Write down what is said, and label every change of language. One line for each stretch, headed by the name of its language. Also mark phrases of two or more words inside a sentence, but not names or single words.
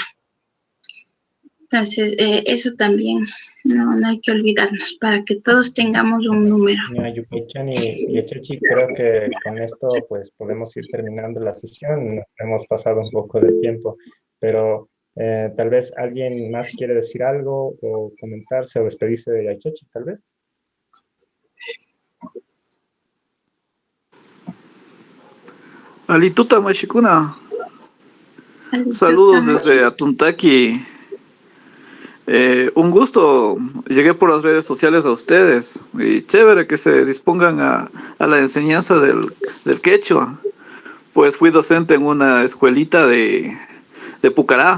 Spanish: Entonces, eso también no hay que olvidarnos, para que todos tengamos un número.
Quechua: Yupaychani y Yachachi,
Spanish: creo que con esto pues podemos ir terminando la sesión. Nos hemos pasado un poco de tiempo, pero tal vez alguien más quiere decir algo o comentarse o despedirse de Yachachi, tal vez.
Quechua: Alituta Mashikuna.
Spanish: Saludos desde Atuntaki. Un gusto. Llegué por las redes sociales a ustedes. Y chévere que se dispongan a la enseñanza del quechua. Pues fui docente en una escuelita de Pucará.